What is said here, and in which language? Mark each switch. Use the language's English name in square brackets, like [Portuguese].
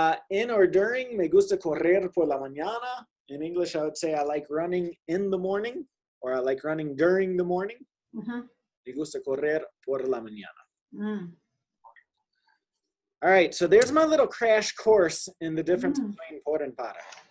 [English] In or during, [Spanish] me gusta correr por la mañana. [English] In English, I would say I like running in the morning, or I like running during the morning. [Spanish] Me gusta correr por la mañana. [English] All right, so there's my little crash course in the difference between por and para.